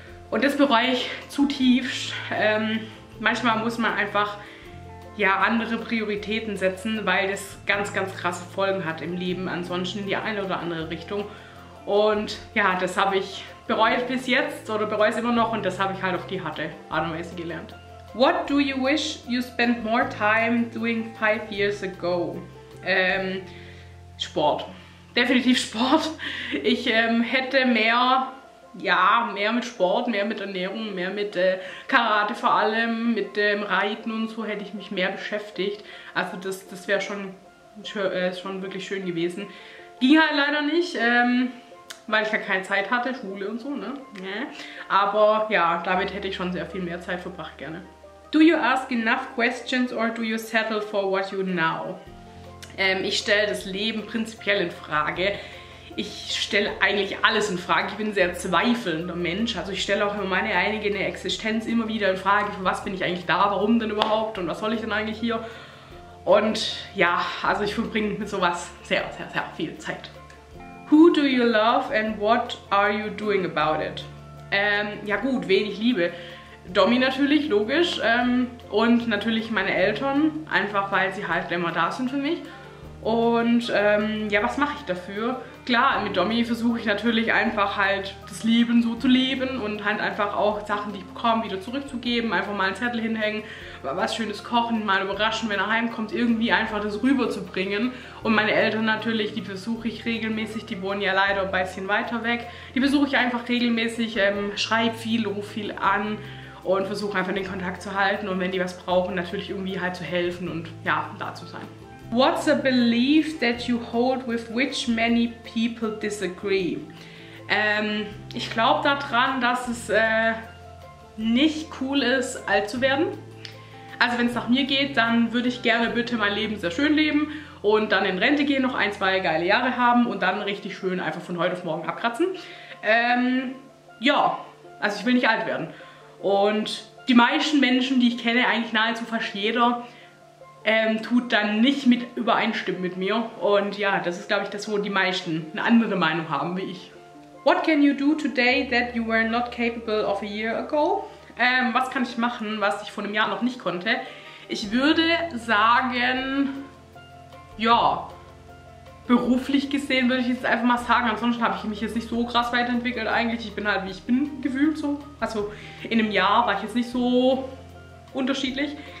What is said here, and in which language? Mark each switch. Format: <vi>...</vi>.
<de>Und das bereue ich zutiefst. Manchmal muss man einfach, ja, andere Prioritäten setzen, weil das ganz krasse Folgen hat im Leben, ansonsten in die eine oder andere Richtung. Und ja, das habe ich bereut bis jetzt oder bereue es immer noch und das habe ich halt auf die harte Art und Weise gelernt.</de> <en>What do you wish you spent more time doing 5 years ago?</en> <de>Sport. Definitiv Sport. Ich hätte mehr mit Sport, mehr mit Ernährung, mehr mit Karate vor allem, mit dem Reiten und so hätte ich mich mehr beschäftigt. Also das wäre schon wirklich schön gewesen. Ging halt leider nicht, weil ich ja keine Zeit hatte, Schule und so, ne? Aber ja, damit hätte ich schon sehr viel mehr Zeit verbracht gerne.</de> <en>Do you ask enough questions or do you settle for what you know?</en> <de>Ich stelle das Leben prinzipiell in Frage. Ich stelle eigentlich alles in Frage. Ich bin ein sehr zweifelnder Mensch. Also ich stelle auch immer meine eigene Existenz immer wieder in Frage. Für was bin ich eigentlich da? Warum denn überhaupt? Und was soll ich denn eigentlich hier? Und ja, also ich verbringe mit sowas sehr, sehr, sehr viel Zeit.</de> <en>Who do you love and what are you doing about it?</en> <de>Ja gut, wen ich liebe. Domi natürlich, logisch. Und natürlich meine Eltern, einfach weil sie halt immer da sind für mich. Und ja, was mache ich dafür? Klar, mit Domi versuche ich natürlich einfach halt das Leben so zu leben und halt einfach auch Sachen, die ich bekomme, wieder zurückzugeben. Einfach mal einen Zettel hinhängen, was Schönes kochen, mal überraschen, wenn er heimkommt, irgendwie einfach das rüberzubringen. Und meine Eltern natürlich, die besuche ich regelmäßig, die wohnen ja leider ein bisschen weiter weg. Die besuche ich einfach regelmäßig, schreibe viel, rufe viel an und versuche einfach den Kontakt zu halten. Und wenn die was brauchen, natürlich irgendwie halt zu helfen und ja, da zu sein.</de> <en>What's a belief that you hold with which many people disagree?</en> <de>Ich glaube daran, dass es nicht cool ist, alt zu werden. Also wenn es nach mir geht, dann würde ich gerne bitte mein Leben sehr schön leben und dann in Rente gehen, noch 1, 2 geile Jahre haben und dann richtig schön einfach von heute auf morgen abkratzen. Ja, also ich will nicht alt werden. Und die meisten Menschen, die ich kenne, eigentlich nahezu fast jeder, tut dann nicht mit übereinstimmen mit mir. Und ja, das ist, glaube ich, das, wo die meisten eine andere Meinung haben wie ich.</de> <en>What can you do today that you were not capable of a year ago?</en> <de>Was kann ich machen, was ich vor einem Jahr noch nicht konnte? Ich würde sagen, ja, beruflich gesehen würde ich jetzt einfach mal sagen. Ansonsten habe ich mich jetzt nicht so krass weiterentwickelt eigentlich. Ich bin halt, wie ich bin, gefühlt so. Also in einem Jahr war ich jetzt nicht so unterschiedlich.</de>